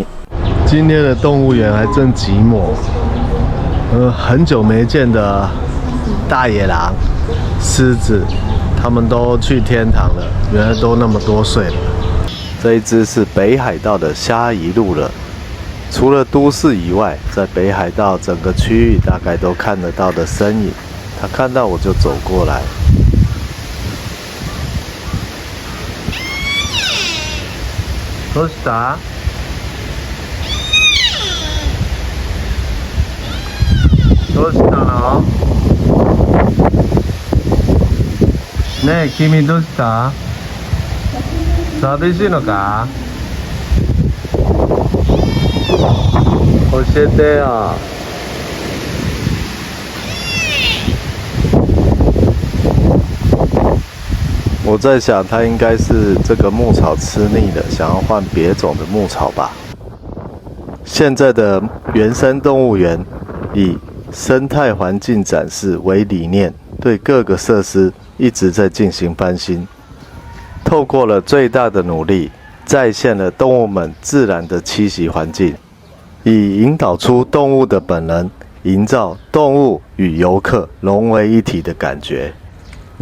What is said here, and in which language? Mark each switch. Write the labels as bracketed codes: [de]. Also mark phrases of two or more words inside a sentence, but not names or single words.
[zh] 今天的动物园还真寂寞，很久没见的大野狼、狮子，他们都去天堂了，原来都那么多岁了。这一只是北海道的虾夷鹿了。除了都市以外，在北海道整个区域大概都看得到的身影。它看到我就走过来。 [ja] どうした？どうしたの？ねえ、君どうした？寂しいのか？教えてよ。 [zh] 我在想，它应该是这个牧草吃腻了，想要换别种的牧草吧。现在的原生动物园以生态环境展示为理念，对各个设施一直在进行翻新，透过了最大的努力，再现了动物们自然的栖息环境，以引导出动物的本能，营造动物与游客融为一体的感觉。